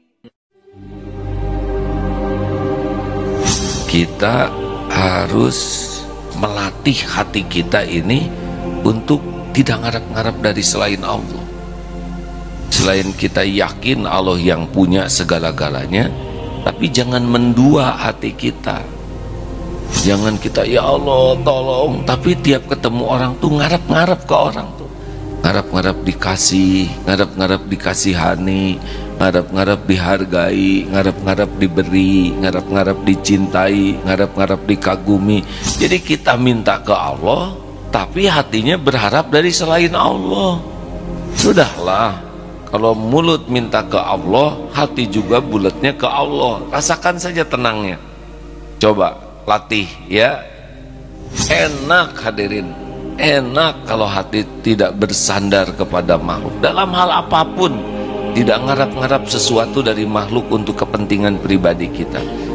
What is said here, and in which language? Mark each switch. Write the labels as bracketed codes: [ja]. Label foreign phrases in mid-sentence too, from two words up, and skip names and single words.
[id] Kita harus melatih hati kita ini untuk tidak ngarap-ngarap dari selain Allah. Selain kita yakin Allah yang punya segala-galanya, tapi jangan mendua hati kita. Jangan kita [ar] ya Allah [id] tolong, tapi tiap ketemu orang tuh ngarap-ngarap ke orang tuh. Ngarap-ngarap dikasih, ngarap-ngarap dikasihani, ngarap-ngarap dihargai, ngarap-ngarap diberi, ngarap-ngarap dicintai, ngarap-ngarap dikagumi. Jadi kita minta ke Allah, tapi hatinya berharap dari selain Allah. Sudahlah, kalau mulut minta ke Allah, hati juga bulatnya ke Allah. Rasakan saja tenangnya. Coba latih ya. Enak hadirin, enak kalau hati tidak bersandar kepada makhluk dalam hal apapun, tidak ngarap-ngarap sesuatu dari makhluk untuk kepentingan pribadi kita.